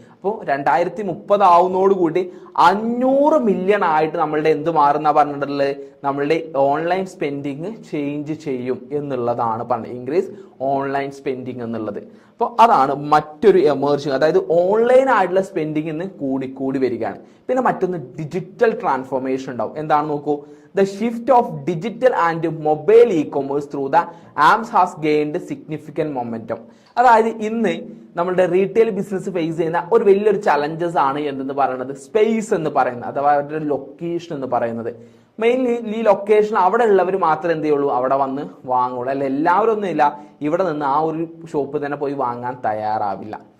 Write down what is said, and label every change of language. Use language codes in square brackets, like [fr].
[ml] അപ്പോൾ 2030 ആവുന്നതോടുകൂടി 500 മില്യൺ ആയിട്ട് നമ്മളുടെ എന്ത് മാറുന്ന പറഞ്ഞിട്ടുള്ളത്, നമ്മളുടെ ഓൺലൈൻ സ്പെൻഡിങ് ചേഞ്ച് ചെയ്യും എന്നുള്ളതാണ് പറഞ്ഞത്. ഇൻക്രീസ് ഓൺലൈൻ സ്പെൻഡിങ് എന്നുള്ളത്. അപ്പോൾ അതാണ് മറ്റൊരു എമർജിങ്, അതായത് ഓൺലൈൻ ആയിട്ടുള്ള സ്പെൻഡിങ് ഇന്ന് കൂടി വരികയാണ്. പിന്നെ മറ്റൊന്ന് ഡിജിറ്റൽ ട്രാൻസ്ഫോർമേഷൻ ഉണ്ടാവും. എന്താണ് നോക്കൂ. [en] The shift of digital and mobile e-commerce through the apps has gained significant momentum. [ml] അതായത് ഇന്ന് നമ്മളുടെ റീറ്റെയിൽ ബിസിനസ് ഫേസ് ചെയ്യുന്ന ഒരു വലിയൊരു ചലഞ്ചസ് ആണ് എന്തെന്ന് പറയുന്നത്, സ്പേസ് എന്ന് പറയുന്നത്, അഥവാ അവരുടെ ലൊക്കേഷൻ എന്ന് പറയുന്നത്. മെയിൻലി ഈ ലൊക്കേഷൻ അവിടെ ഉള്ളവർ മാത്രമേ എന്ത് ചെയ്യുള്ളൂ, അവിടെ വന്ന് വാങ്ങുള്ളൂ. അല്ല എല്ലാവരും ഒന്നും ഇല്ല ഇവിടെ നിന്ന് ആ ഒരു ഷോപ്പ് തന്നെ പോയി വാങ്ങാൻ തയ്യാറാവില്ല.